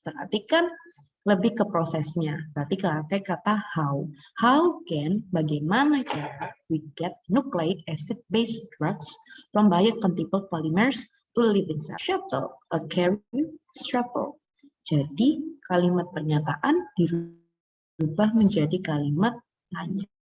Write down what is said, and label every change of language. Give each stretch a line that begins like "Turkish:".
Indonesian: Berarti kan lebih ke prosesnya. Berarti pakai kata how.
English: How can,
Indonesian: bagaimana cara
English: we get nucleic acid based drugs from biocompatible polymers to living cell. Shuttle, a carrier shuttle.
Indonesian: Jadi kalimat pernyataan dirubah menjadi kalimat tanya.